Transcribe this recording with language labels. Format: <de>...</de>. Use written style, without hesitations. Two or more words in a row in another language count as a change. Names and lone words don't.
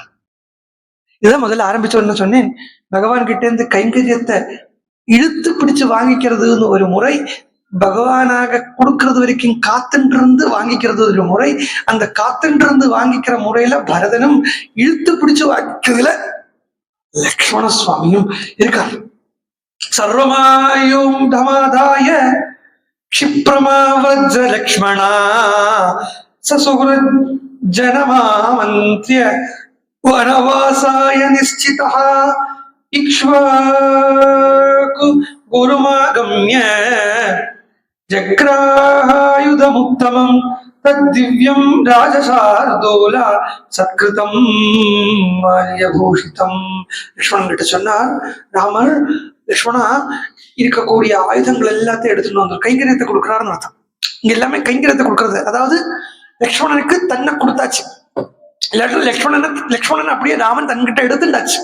<ta>இதுதான் முதல்ல ஆரம்பிச்ச உடனே சொன்னேன், பகவான் கிட்ட இருந்து கைங்கரியத்தை இழுத்து பிடிச்சு வாங்கிக்கிறதுன்னு ஒரு முறை, பகவானாக கொடுக்கறது வரைக்கும் காத்துன்றிருந்து வாங்கிக்கிறது ஒரு முறை. அந்த காத்துன்றிருந்து வாங்கிக்கிற முறையில பரதனும் இழுத்து பிடிச்சு வாங்கிக்கிறதுல லக்ஷ்மண சுவாமியும் இருக்கார்.</ta> <sa>सर्वमायुधम् आदाय क्षिप्रमावज्र लक्ष्मणा ससुहृद जनमामन्त्र्य वनवासाय निश्चितः इक्ष्वाकु गुरुमागम्य जग्राहायुधमुत्तमं तद्दिव्यं राजशार्दूल सत्कृतं माल्यभूषितं.</sa> <ta>லக்ஷ்மணன் கிட்ட சொன்னார் ராமர், லக்ஷ்மணா இருக்கக்கூடிய ஆயுதங்கள் எல்லாத்தையும் எடுத்துட்டு வந்து கைங்கரியத்தை கொடுக்குறாருன்னு அர்த்தம். இங்க எல்லாமே கைங்கரியத்தை கொடுக்கறது. அதாவது லக்ஷ்மணனுக்கு தன்னை கொடுத்தாச்சு. லக்ஷ்மணன் அப்படியே ராமன் தன்கிட்ட எடுத்துட்டாச்சு.</ta>